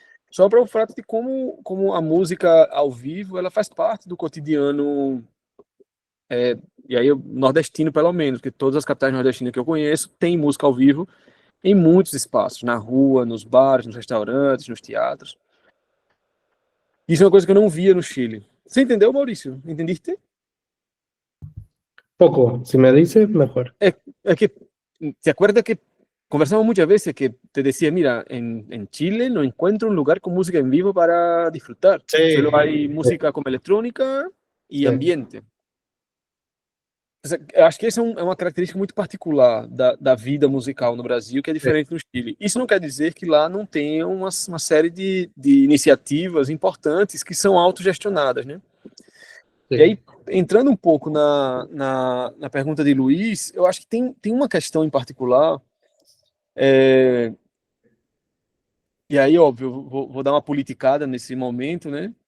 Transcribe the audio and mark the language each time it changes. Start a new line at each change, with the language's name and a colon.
Portuguese: Só para o fato de como a música ao vivo ela faz parte do cotidiano, e aí nordestino pelo menos, porque todas as capitais nordestinas que eu conheço têm música ao vivo em muitos espaços, na rua, nos bares, nos restaurantes, nos teatros. Isso é uma coisa que eu não via no Chile. Você entendeu, Maurício?
Spanish: Entendiste? Poco, si me dices, mejor. Es que, ¿te acuerdas que conversamos muchas veces que te decía, mira, en Chile no encuentro un lugar con música en vivo para disfrutar? Sí. Solo hay música como electrónica y Sí. ambiente.
Portuguese: Acho que essa é uma característica muito particular da vida musical no Brasil, que é diferente no Chile. Isso não quer dizer que lá não tenha uma série de iniciativas importantes que são autogestionadas, né?
Spanish: Sí.
Portuguese: E aí, entrando um pouco na pergunta de Luiz, eu acho que tem uma questão em particular, e aí, óbvio, vou dar uma politicada nesse momento, né?